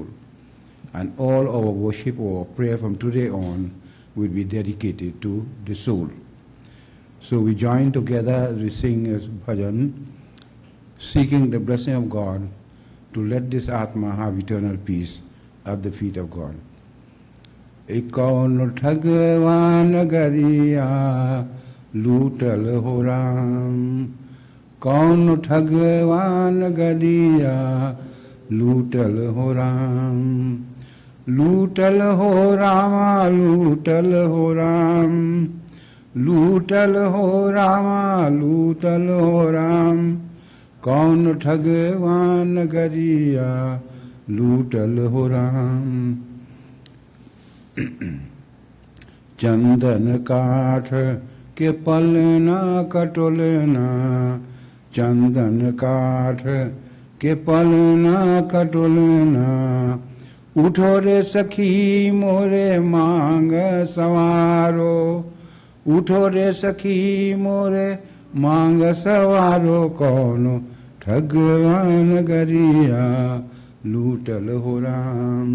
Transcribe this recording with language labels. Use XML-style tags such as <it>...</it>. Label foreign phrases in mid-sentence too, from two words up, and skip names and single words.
<en>And all our worship or prayer from today on will be dedicated to the soul. So we join together as we sing as bhajan, seeking the blessing of God to let this Atma have eternal peace at the feet of God.</en> <bho>एकौन ठगवान गरिया लूटल होराम, कौन ठगवान गरिया लूटल होराम, लूटल होरामा, लूटल होराम, लूटल होरामा, लूटल होराम, कौन ठगवान गरिया लूटल होराम. चंदन काठ के पलना कटोलना, चंदन काठ के पलना कटोलना, उठो रे सखी मोरे मांग सवारो, उठो रे सखी मोरे मांग सवारो, कौनो ठगवान गरिया लूटल हो राम.</bho>